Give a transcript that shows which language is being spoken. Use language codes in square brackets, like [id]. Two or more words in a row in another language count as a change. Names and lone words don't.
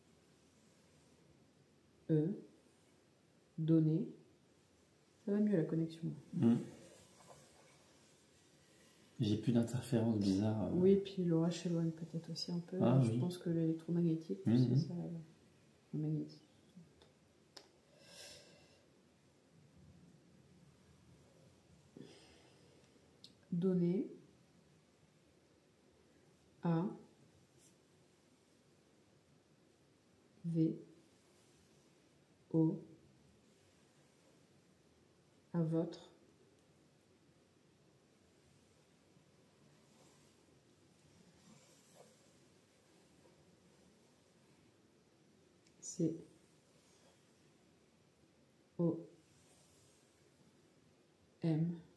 [fr] E. Donner. Ça va mieux la connexion. J'ai plus d'interférences bizarres. Oui, puis l'orage s'éloigne peut-être aussi un peu. Ah, Je oui. pense que l'électromagnétique, c'est ça, le magnétique. Donner. A. V. O. À votre. C. O. M.